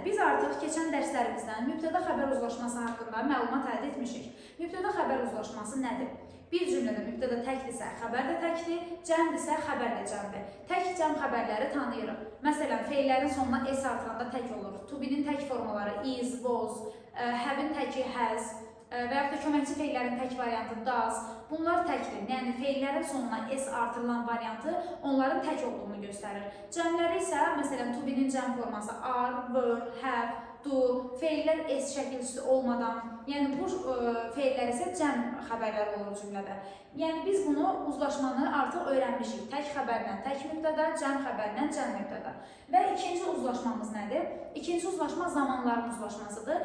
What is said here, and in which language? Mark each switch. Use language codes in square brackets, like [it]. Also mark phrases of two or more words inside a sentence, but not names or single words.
[az] Biz artıq keçən dərslərimizdən mübtəda xəbər uzlaşması haqqında məlumat əldə etmişik. Mübtəda xəbər uzlaşması nədir? Bir cümlədə mübtəda təkdirsə, xəbər də təkdir, cəmdirsə, xəbər də cəmdir. Tək cəm xəbərləri tanıyırıq. Məsələn, feillərin sonuna s artıranda tək olur. [en] To be- [az] nin tək formaları [en] is, was, [az] have-in təki has və yaxud da köməkçi feillərin tək variantı does. Bunlar təkdir. Yəni, feillərin sonuna s artırılan variantı onların tək olduğunu göstərir. Cəmləri isə, məsələn, [en] to be- [az] nin cəm forması [en] are, were, have, do, [az] feillər s şəkilçisi olmadan, yəni bu feillər isə cəm xəbərlər olur cümlədə. Yəni, biz bunu uzlaşmanı artıq öyrənmişik. Tək xəbərlə tək mübtəda, cəm xəbərlə cəm mübtəda. Və ikinci uzlaşmamız nədir? İkinci uzlaşma zamanların uzlaşmasıdır.